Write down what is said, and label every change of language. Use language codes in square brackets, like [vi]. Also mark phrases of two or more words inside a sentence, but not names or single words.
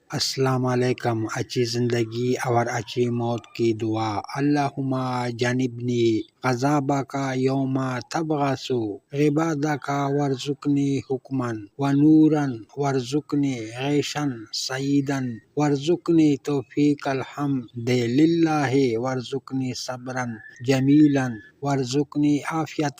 [ar] السلام علیکم۔ [ur] اچھی زندگی اور اچھی موت کی دعا۔ [ar] اللہم جانبنی غضبک یوم تبعث عبادک وارزقنی حکما ونورا وارزقنی عیشا سعیدا وارزقنی توفیق الحمد للہ وارزقنی صبرا جمیلا وارزقنی عافیۃ